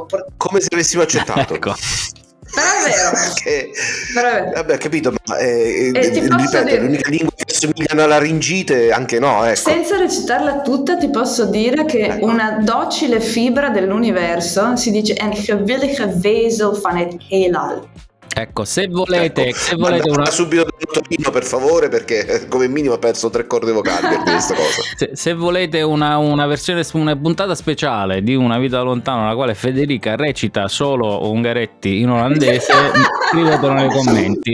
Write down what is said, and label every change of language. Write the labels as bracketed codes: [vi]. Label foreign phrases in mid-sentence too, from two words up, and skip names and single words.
[it] Come se avessimo accettato. Ecco. Però è vero. Però è vero. Vabbè, capito, ma ripeto, è l'unica lingua che somiglia alla laringite, anche no, ecco. Senza recitarla tutta ti posso dire che una docile fibra dell'universo si dice [nl] en gewillige wezel van het heelal. [it] Ecco, se volete subito da Torino, per favore, perché come minimo ho perso 3 corde vocali per questa cosa. Se volete una versione, una puntata speciale di Una vita lontana, nella quale Federica recita solo Ungaretti in olandese, scrivetelo nei commenti.